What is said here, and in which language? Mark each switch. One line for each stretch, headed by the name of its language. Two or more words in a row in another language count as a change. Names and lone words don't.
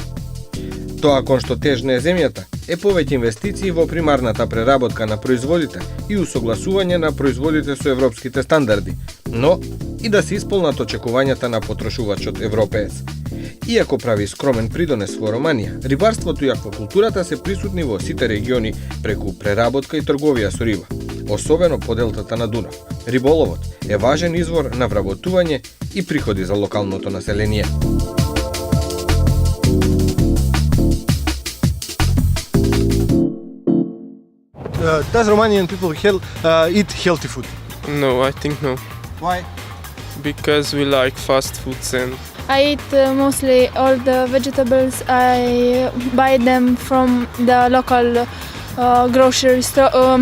Macedonian: Тоа кон што тежна е земјата е повеќе инвестиции во примарната преработка на производите и усогласување на производите со европските стандарди, но и да се исполнат очекувањата на потрошувачот европеец. Иако прави скромен придонес во Романија, рибарството и аквакултурата се присутни во сите региони преку преработка и трговија со риба, особено по делтата на Дунав. Риболовот е важен извор на вработување и приходи за локалното население.
English: Does Romanian people eat healthy food? No, I think no. Why? Because we like fast foods and I eat mostly all the vegetables. I buy them from the local grocery store.